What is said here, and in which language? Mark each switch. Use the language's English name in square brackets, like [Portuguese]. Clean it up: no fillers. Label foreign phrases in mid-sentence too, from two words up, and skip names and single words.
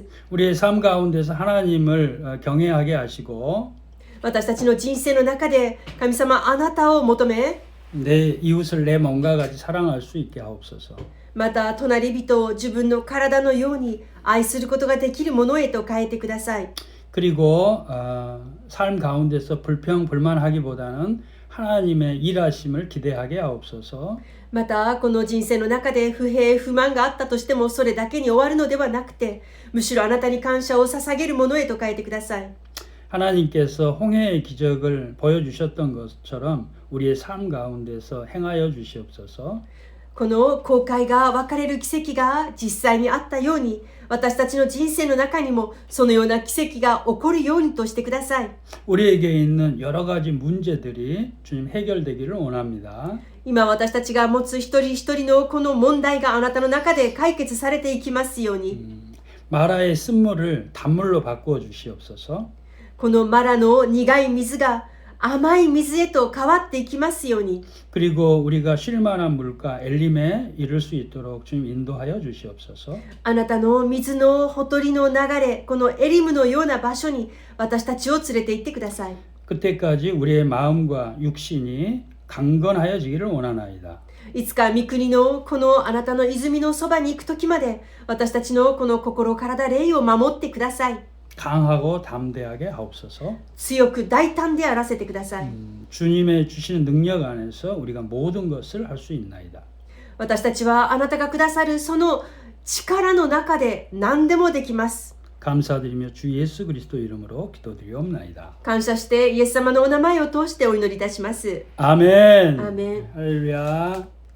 [Korean] 우리의 삶 가운데서 하나님을 경외하게 하시고 [Japanese] 私たちの人生の中で神様あなたを求め [Korean] 내 이웃을 내 몸과 같이 사랑할 수 있게 하옵소서. [Japanese] また隣人を自分の体のように愛することができるものへと変えてください。 [Korean] 그리고 삶 가운데서 불평 불만하기보다는 하나님의 일하심을 기대하게 하옵소서. [Japanese] またこの人生の中で不平不満があったとしてもそれだけに終わるのではなくて、むしろあなたに感謝を捧げるものへと変えてください。 [Korean] 하나님께서 홍해의 기적을 보여주셨던 것처럼 우리의 삶 가운데서 행하여 주시옵소서. [Japanese] この後悔が分かれる奇跡が実際にあったように、私たちの人生の中にもそのような奇跡が起こるようにとしてください。 [Korean] 우리에게 있는 여러 가지 문제들이 주님 해결되기를 원합니다. [Japanese] 今私たちが持つ一人一人のこの問題があなたの中で解決されていきますように、 [Korean] 마라의 쓴물을 단물로 바꾸어 주시옵소서. [Japanese] このマラの苦い水が甘い水へと変わっていきますように、 [Korean] 그리고 우리가 쉴 만한 물가 엘림에 이를 수 있도록 주님 인도하여 주시옵소서. [Japanese] あなたの水のほとりの流れ、このエリムのような場所に私たちを連れて行ってください。 [Korean] 그때까지 우리의 마음과 육신이 강건하여지기를 원하나이다. [Japanese] いつか御国のこのあなたの泉のそばに行く時まで私たちのこの心体霊を守ってください。 [Korean] 강하고 담대하게 하옵소서. [Japanese] 強く大胆であらせてください。 [Korean] 주님의 주시는 능력 안에서 우리가 모든 것을 할 수 있나이다. [Japanese] 私たちはあなたがくださるその力の中で何でもできます。 [Korean] 감사드리며 주 예수 그리스도 이름으로 기도드리옵나이다. [Japanese] 感謝してイエス様のお名前を通してお祈りいたします。 [Korean] 아멘. [Japanese] アーメン。 [Korean] 할렐루야.